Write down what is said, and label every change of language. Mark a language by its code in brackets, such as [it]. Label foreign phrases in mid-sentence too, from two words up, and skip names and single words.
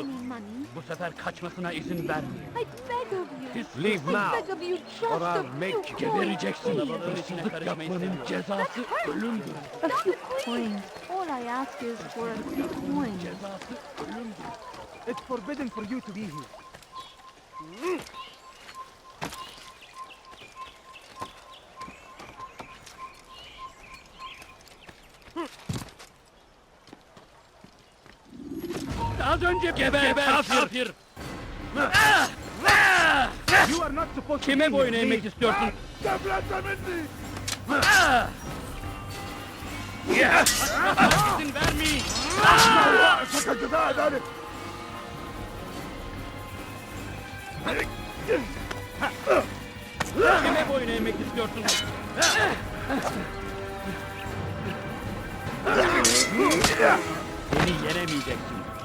[en] Any money? [tr] Bu sefer kaçmasına izin vermeyin. [en] I beg of you. Leave I now, beg of you just or a I'll few make you. coins. [tr] Gebereceksin. [en] please. [tr] Kalabalığın içine karışmayı seviyor. Cezası ölümdür. [en] A few coins. All I ask is for a few coins. [tr] Cezası ölümdür. [en] It's forbidden for you to be here. [tr] Az önce geber kafir. [en] You are not supposed to [tr] Kime [en] be [tr] boyun [en] here. [tr] eğmek istiyorsun? [ar] تفلت مني. [tr] İzin vermeyin. [ar] رأسك جزاء ذلك. [tr] Kime boyun eğmek istiyorsun? Beni yenemeyeceksin.